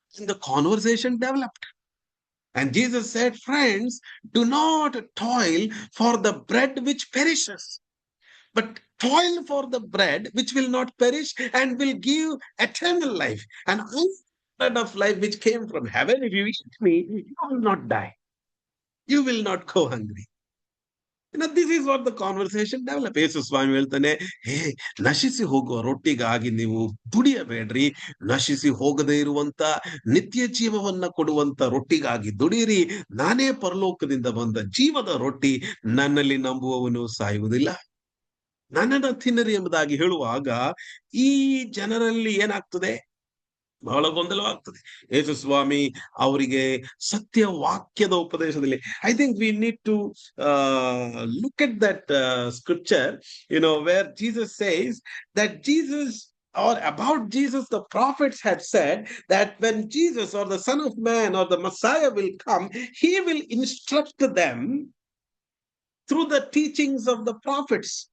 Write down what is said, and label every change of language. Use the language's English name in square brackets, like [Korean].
[English] The conversation developed. And Jesus said, friends, do not toil for the bread which perishes, but toil for the bread which will not perish and will give eternal life. And I bread of life which came from heaven, if you eat me, you will not die. You will not go hungry. This is what the conversation develop. [Kannada] ಯೇಸು ಸ್ವಾಮಿ ಹೇಳ್ತಾನೆ, ಹೇ, ನಶಿಸಿ ಹೋಗುವ ರೊಟ್ಟಿಗಾಗಿ ನೀವು ದುಡಿಯಬೇಡ್ರಿ. ನಶಿಸಿ ಹೋಗದೇ ಇರುವಂತ ನಿತ್ಯ ಜೀವವನ್ನ ಕೊಡುವಂತ ರೊಟ್ಟಿಗಾಗಿ ದುಡಿಯಿರಿ. ನಾನೇ ಪರಲೋಕದಿಂದ ಬಂದ ಜೀವದ ರೊಟ್ಟಿ. ನನ್ನಲ್ಲಿ ನಂಬುವವನು ಸಾಯುವುದಿಲ್ಲ, ನನ್ನನ್ನು ತಿನ್ನರಿ ಎಂಬುದಾಗಿ ಹೇಳುವಾಗ ಈ ಜನರಲ್ಲಿ ಏನಾಗ್ತದೆ? ಬಹಳ ಗೊಂದಲವಾಗ್ತದೆ. ಯೇಸು ಸ್ವಾಮಿ ಅವರಿಗೆ ಸತ್ಯ ವಾಕ್ಯದ ಉಪದೇಶದಲ್ಲಿ, [English] I think we need to look at that scripture, where Jesus says that Jesus, or about Jesus, the prophets had said that when Jesus or the Son of Man or the Messiah will come, he will instruct them through the teachings of the prophets.